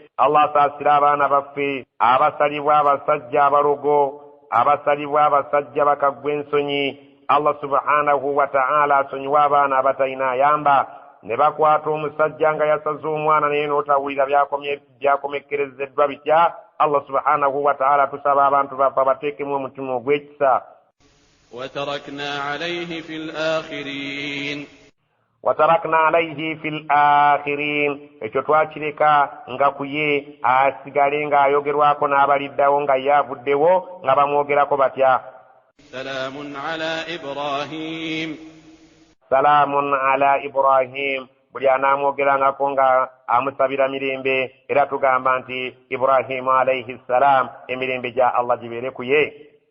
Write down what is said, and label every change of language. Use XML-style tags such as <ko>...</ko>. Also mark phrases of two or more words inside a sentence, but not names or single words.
<lg>Allah asaasira abaana baffe abasalibwa abasajja abalogo, abasalibwa abasajja bakaggwa ensonyi. Allah</lg> <ar>سبحانه وتعالى</ar> <lg>asonyiwa abaana abatalina ayamba. ne bakwata omusajja nga yasaze omwana naye n'otawulira byakomekkerezeddwa bitya. Allah</lg> <ar>سبحانه وتعالى</ar> <lg>tusaba abantu baffe bateekemu omutima ogw'ekisa.</lg> <ar>وتركنا عليه في الآخرين</ar> <lg>ekyo twakireka nga kuye asigale ng'ayogerwako n'abaliddawo nga ye avuddewo nga bamwogerako batya.</lg> <ar>سلام على إبراهيم</ar> <lg>buli anaamwogerangako nga amusabira mirembe, era tugamba nti Ibrahimu</lg> <ar>عليه السلام</ar> <lg>emirembe gya Allah gibeere ku ye.</lg>